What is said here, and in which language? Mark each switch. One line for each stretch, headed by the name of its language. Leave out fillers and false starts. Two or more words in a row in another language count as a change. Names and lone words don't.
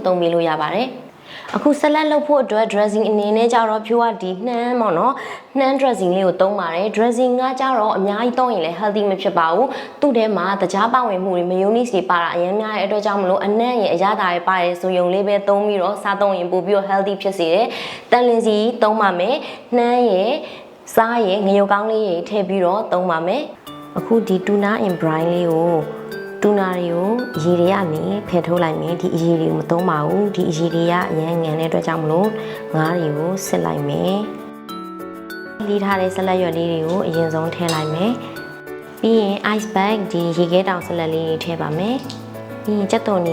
Burmese: သုံးပေးလို့ရပါတယ်အခုဆလတ်လုပ်ဖို့အတွက် dressing အနေနဲ့ကြတော့ဖြိုးကဒီနှမ်းပေါ့နော်နှမ်း dressing လေးကိုသုံးပါတယ် dressing ကကြတော့အများကြီးသုံးရင်လည်း healthy မဖြစ်ပါဘူးသူ့ထဲမှာတခြားပါဝင်မှုတွေ mayonnaise တွေပါတာအရင်များတဲ့အတွက်ကြောင့်မလို့အနံ့ရဲ့အရသာတွေပါတယ်ဆိုရုံလေးပဲသုံးပြီးတော့စားသုံးရင်ပို့ပြီးတော့ healthy ဖြစ်စေတယ်တန်လင်းစီသုံးပါမယ်နှမ်းရဲ့စားရဲ့ငရုတ်ကောင်းလေးတွေထည့်ပြီးတော့သုံးပါမယ်အခုဒီ
English: tuna in brine
Burmese: လေးကိုတူနာတွေကိုအရေတွေကနေဖယ်ထုတ်လိုက်မယ်ဒီအရေတွေကိုမသုံးပါဘူးဒီအရေတွေကအရန် ငန်တဲ့အတွက်ကြောင့်မလို့ငါးတွေကိုစစ်လိုက်မယ်လီးထားတဲ့ဆလတ်ရွက်လေးတွေကိုအရင်ဆုံးထည့်လိုက်မယ်ပြီးရင်
English: ice bag
Burmese: ဒီရေခဲတောင်ဆလတ်လေးတွေထည့်ပါမယ်ပြီးရင်ကြက်သွန်နီ